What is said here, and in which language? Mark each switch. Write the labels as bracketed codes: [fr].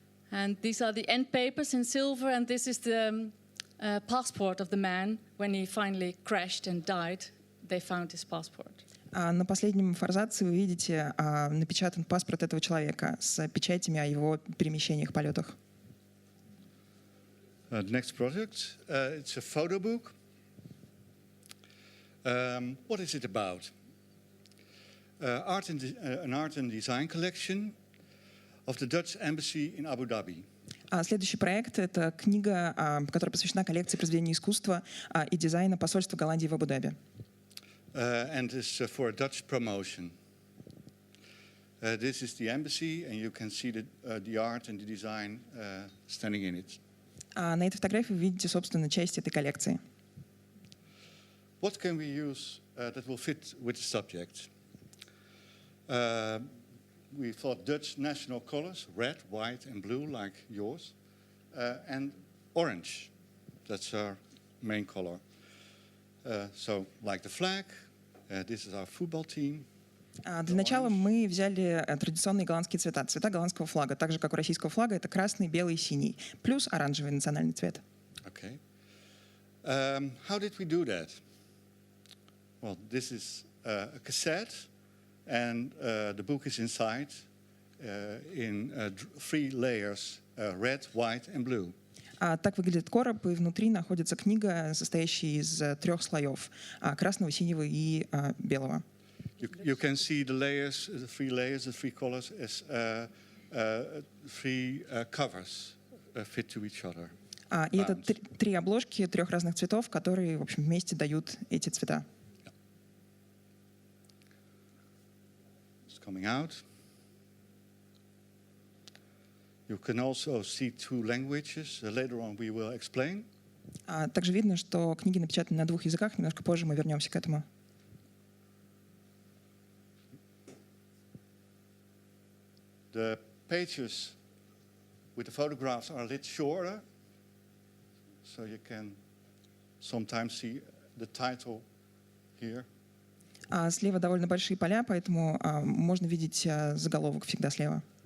[en] And these are the end papers in silver, and this is the passport of the man when he finally crashed and died. They found his passport. [ru] На последнем форзаце вы видите напечатан паспорт этого человека с печатями о его перемещениях, полетах. [en] Next project, it's a photo book. What is it about? An art and design collection of the Dutch embassy in Abu Dhabi. [ru] Следующий проект — это книга, которая посвящена коллекции произведений искусства и дизайна посольства Голландии в Абу-Даби. [en] And is for a Dutch promotion. This is the embassy, and you can see the art and the design standing in it. [ru] На этой фотографии вы видите, собственно, часть этой коллекции. [en] What can we use that will fit with the subject? We thought Dutch national colors, red, white, and blue, like yours, and orange. That's our main color. So, like the flag, this is our football team. [ru] Для начала мы взяли традиционные голландские цвета, цвета голландского флага, так же, как у российского флага, это красный, белый и синий, плюс оранжевый национальный цвет. [en] Okay. How did we do that? Well, this is a cassette, and the book is inside in 3 layers, red, white, and blue. [ru] Так выглядит короб, и внутри находится книга, состоящая из 3 слоев, красного, синего и белого. [en] You can see the layers, the 3 layers, the 3 colors as 3 covers fit to each other. [ru] И это 3 обложки 3 разных цветов, которые, в общем, вместе дают эти цвета. [en] It's coming out. You can also see 2 languages. Later on we will explain. [ru] Также видно, что книги напечатаны на 2 языках. Немножко позже мы вернемся к этому. [en] The pages with the photographs are a little shorter, so you can sometimes see the title here. [ru] Слева довольно большие поля, поэтому можно видеть заголовок всегда слева.